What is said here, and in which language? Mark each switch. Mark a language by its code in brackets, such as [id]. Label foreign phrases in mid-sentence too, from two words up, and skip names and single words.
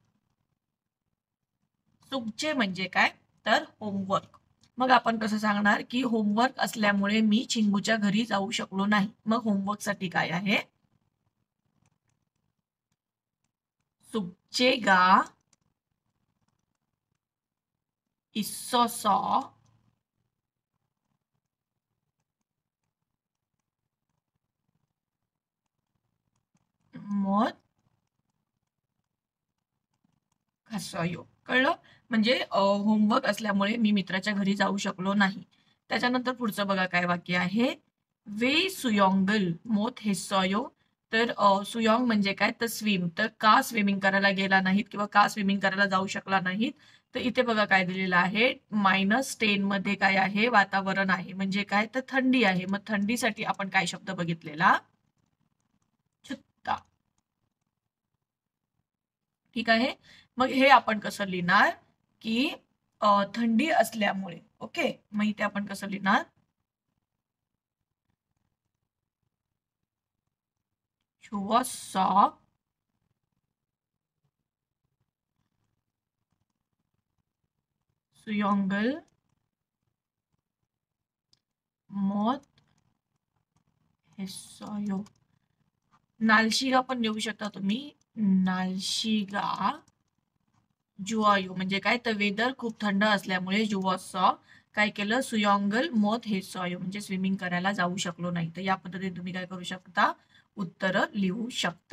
[mr] सुकजे म्हणजे काय, तर होमवर्क. मग आपण कसं सांगणार, की होमवर्क असल्यामुळे मी चिंगूच्या घरी जाऊ शकलो नाही. मग होमवर्क साठी काय आहे, [ko] 숙제가 있어서 못 갔어요. [mr] कळलं? म्हणजे होमवर्क असल्यामुळे मी मित्राच्या घरी जाऊ शकलो नाही. त्याच्यानंतर पुढचं बघा काय वाक्य आहे, [ko] 왜 수영을 못 했어요. [mr] तर सुयोंग म्हणजे काय, तर स्विम. तर का स्विमिंग करायला गेला नाहीत किंवा का स्विमिंग करायला जाऊ शकला नाहीत, तर इथे बघा काय दिलेलं आहे, -10 मध्ये काय आहे, वातावरण आहे. म्हणजे काय, तर थंडी आहे. मग थंडीसाठी आपण काय शब्द बघितलेला, छुत्ता. ठीक आहे. मग हे आपण कसं लिहिणार, की थंडी असल्यामुळे. ओके. मग इथे आपण कसं लिहिणार, [ko] 추웠어 수영을 못 했어요. [mr] 날씨가 पण लिहू शकता तुम्ही, [ko] 날씨가 추워요 [mr] म्हणजे काय, तर वेदर खूप थंड असल्यामुळे जुवॉसॉ काय केलं, [ko] 수영을 못 했어요 [mr] म्हणजे स्विमिंग करायला जाऊ शकलो नाही. तर या पद्धतीने तुम्ही काय करू शकता, उत्तर लिहू शकता.